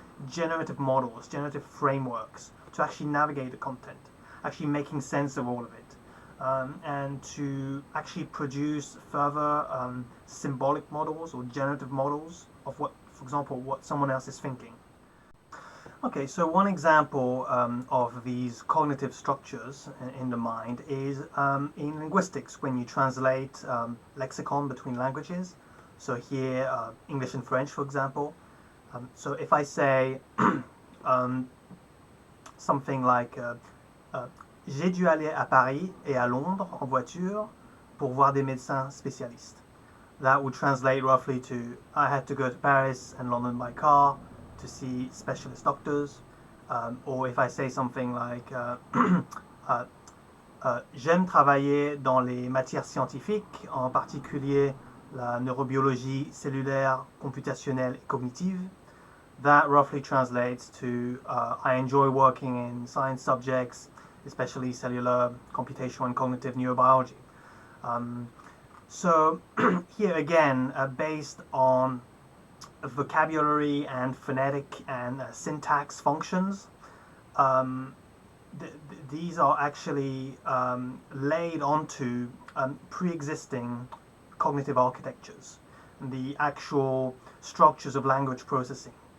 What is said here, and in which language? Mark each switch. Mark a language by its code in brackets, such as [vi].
[en] generative models, generative frameworks to actually navigate the content, actually making sense of all of it, and to actually produce further symbolic models or generative models of what, for example, what someone else is thinking. Okay, so one example of these cognitive structures in the mind is in linguistics, when you translate lexicon between languages. So here, English and French, for example. So if I say something like [fr] j'ai dû aller à Paris et à Londres en voiture pour voir des médecins spécialistes. [en] That would translate roughly to I had to go to Paris and London by car to see specialist doctors. Or if I say something like [fr] j'aime travailler dans les matières scientifiques, en particulier la neurobiologie cellulaire, computationnelle et cognitive. [en] That roughly translates to I enjoy working in science subjects, especially cellular, computational, and cognitive neurobiology. So here again, based on vocabulary and phonetic and syntax functions, these are actually laid onto pre-existing cognitive architectures, the actual structures of language processing.